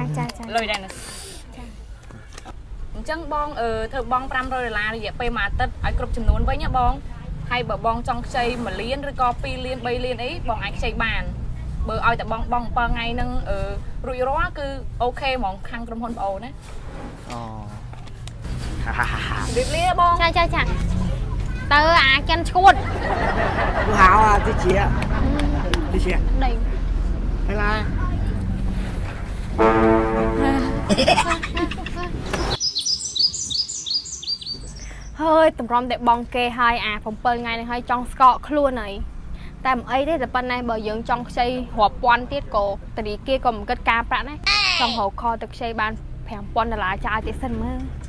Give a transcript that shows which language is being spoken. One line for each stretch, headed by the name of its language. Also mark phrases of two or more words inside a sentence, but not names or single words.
Khmer: លុយដែរណាអញ្ចឹងបងធ្វើបង$500រយៈពេលមួយអាទិត្យឲ្យគ្រប់ចំនួនវិញណាបងហើយបើបងចង់ខ្ចី1លានឬក៏2លាន3លានអីបងអាចខ្ចីបានបើឲ្យតែបង7ថ្ងៃហ្នឹងរួចរាល់គឺអូខេហ្មងខាងក្រុមហ៊ុនប្អូនណា រៀបលាបង ចាទៅអាចិនឈួត
Chinese: 不好啊，这姐，这姐，
Khmer: ដី
Chinese: 回来。
Khmer: ហើយតម្រាំតែបងគេហើយអា7ថ្ងៃនេះហើយចង់ស្កកខ្លួនហើយតែមិនអីទេតែប៉ុណ្ណេះបើយើងចង់ខ្ចីរាប់ពាន់ទៀតក៏ធនាគារក៏មិនគិតការប្រាក់ដែរចង់រកខទៅខ្ចីបាន$5000ចាយទៀតសិនមើល